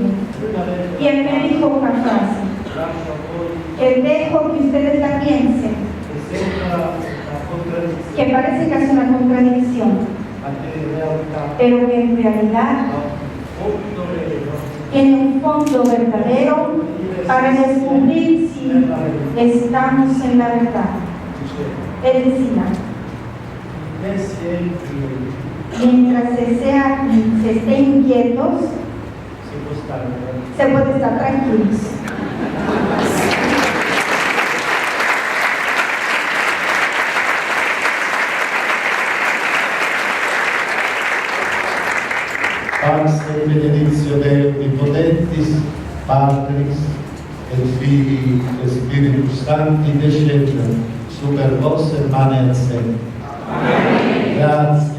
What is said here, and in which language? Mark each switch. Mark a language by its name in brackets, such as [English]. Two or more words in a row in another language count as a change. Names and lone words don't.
[Spanish] Y él me dijo una frase, que dejo que ustedes la piensen, que parece que es una contradicción, pero que en realidad tiene un fondo verdadero para descubrir si estamos en la verdad. Él decía, mientras se esté inquietos, se puede estar tranquilos. [Latin] Pax et benedictio Dei Omnipotentis, Patris et Filii et Spiritus Sancti descendat super vos et manet semper.